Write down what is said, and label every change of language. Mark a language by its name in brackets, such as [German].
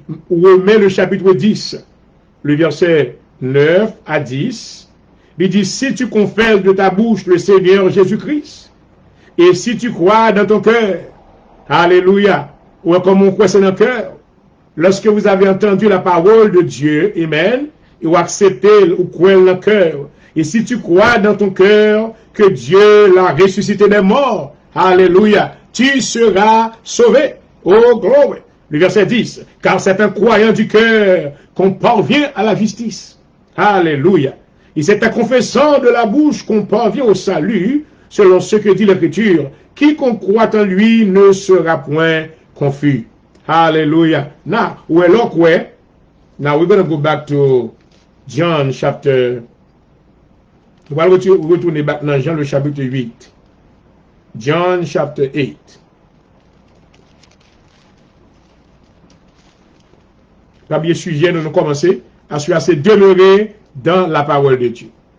[French] Romains le chapitre 10, le verset 9 à 10, il dit, si tu confesses de ta bouche le Seigneur Jésus-Christ, et si tu crois dans ton cœur, alléluia, ou comme on croit c'est dans le cœur, lorsque vous avez entendu la parole de Dieu, amen, et vous acceptez ou croyez dans le cœur, et si tu crois dans ton cœur que Dieu l'a ressuscité des morts, alléluia, tu seras sauvé. Oh, gloire. Le verset 10, car c'est un croyant du cœur qu'on parvient à la justice. Alléluia. Et c'est en confessant de la bouche qu'on parvient au salut, selon ce que dit l'Écriture. Quiconque croit en lui ne sera point confus. Hallelujah. [English] Now, we're going to go back to John chapter. [French] On va retourner back dans Jean le chapitre 8. [English] John chapter 8. [French] Premier sujet, nous commencer à se demeurer dans la parole de Dieu.